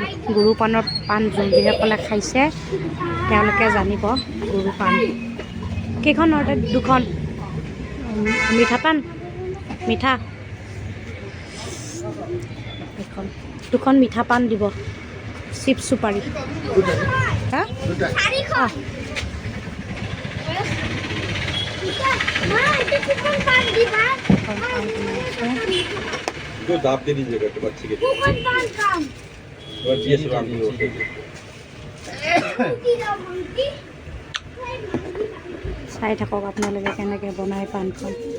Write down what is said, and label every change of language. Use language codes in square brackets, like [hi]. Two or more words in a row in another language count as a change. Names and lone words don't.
[as] গুৰু পাণৰ পাণ যিসকলে খাইছে তেওঁলোকে জানিব গুৰু পাণ। কেইখন অৰ্ডাৰ? দুখন মিঠা পাণ, মিঠা এখন, দুখন মিঠা পাণ দিব। চিপছ চুপাৰী [hi] दाब दे दीजिएगा तो बच्चे के [as] চাই থাকক আপোনালোকে কেনেকৈ বনাই পাণখন।